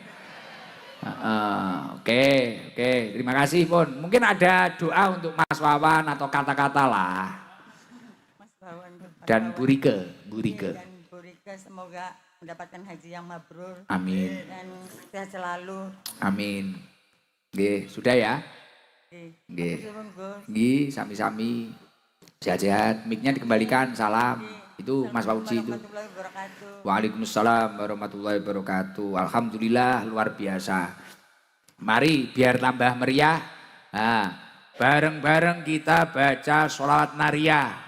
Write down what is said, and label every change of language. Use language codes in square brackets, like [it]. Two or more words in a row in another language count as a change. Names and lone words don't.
[id] Oke, terima kasih Pun. Mungkin ada doa untuk Mas Wawan atau kata-kata lah. Mas Bawan. Dan Bu Rike. Dan Bu Rike semoga mendapatkan haji yang mabrur. Amin. Dan sehat selalu. Amin. Nggih, sudah ya? Nggih. [jv] Nggih, sami-sami. [id] Sehat-sehat, mic-nya dikembalikan, salam. Itu Mas Fauzi itu. [ar] وعليكم السلام ورحمة الله وبركاته. [id] Alhamdulillah luar biasa. Mari biar tambah meriah. Nah, bareng-bareng kita baca sholawat nariyah.